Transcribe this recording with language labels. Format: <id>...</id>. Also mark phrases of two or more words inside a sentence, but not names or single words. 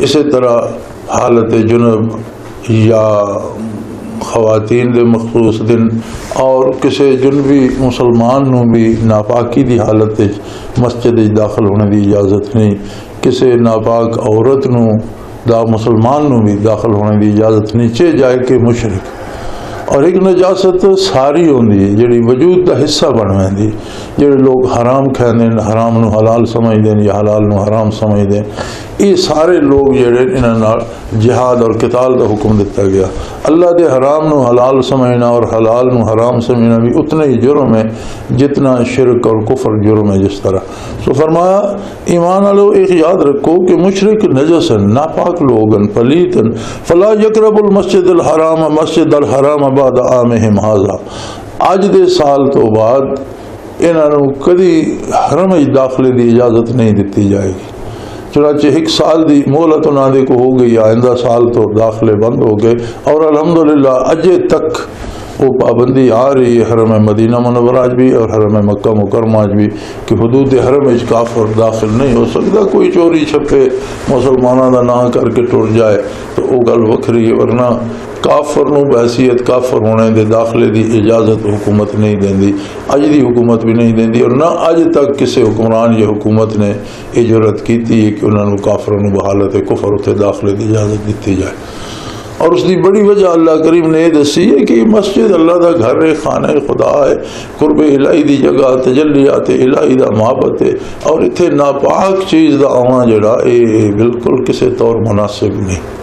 <pa>اسی طرح حالت جنب یا خواتین دے مخصوص دن اور کسی جنبی مسلمان نو بھی ناپاکی دی حالت مسجد داخل ہونے دی اجازت نہیں، کسی ناپاک عورت نو دا مسلمان نو بھی داخل ہونے دی اجازت نہیں، چے جائے کہ مشرک۔ اور ایک نجاست ساری ہوندی ہے جڑی وجود دا حصہ بن ویندی، جڑے لوگ حرام کھاندے، حرام نو حلال سمجھدے یا حلال نو حرام سمجھدے، یہ سارے لوگ جڑے انہاں نال جہاد اور قتال دا حکم دیتا گیا۔ اللہ دے حرام نو حلال سمجھنا اور حلال نو حرام سمجھنا بھی اتنا ہی جرم ہے جتنا شرک اور کفر جرم ہے جس طرح۔</pa> <ur>سو فرمایا ایمان والو ایک یاد رکھو کہ مشرک نجس ہیں، ناپاک لوگ ہیں، پلیت ہیں۔</ur> <ar>فلا یقرب المسجد الحرام، مسجد الحرام بعد عامہم ھذا،</ar> <pa>اج دے سال تو بعد انہاں نو کدی حرم داخلے دی اجازت نہیں دیتی جائے گی۔ چنانچہ ایک سال دی مہلت انہاں دے کو ہو گئی، آئندہ سال تو داخلے بند ہو گئے، اور الحمدللہ اجے تک وہ پابندی آ رہی ہے حرم مدینہ منورہ بھی اور حرم مکہ مکرمہ بھی کہ حدود حرم کافر داخل نہیں ہو سکتا۔</pa> <ur>کوئی چوری چھپے مسلمانوں کا نام کر کے</ur> <pa>ٹر جائے تو وہ گل وکھری ہے، ورنہ کافر نو بحیثیت کافر ہونے دے داخلے دی اجازت حکومت نہیں دیندی، اج دی حکومت بھی نہیں دیندی، اور نہ اج تک کسی حکمران یا حکومت نے اجرت کیتی ہے کہ انہوں نے کافروں نو بحالت کفر اتنے داخلے دی اجازت دیتی جائے۔ اور اس دی بڑی وجہ اللہ کریم نے یہ دسی ہے کہ مسجد اللہ دا گھر ہے، خانہ خدا ہے، قرب الہی دی جگہ، تجلیات الہی دا محبت ہے، اور اتنے ناپاک چیز دا آنا جڑا یہ بالکل کسی طور مناسب نہیں۔</pa>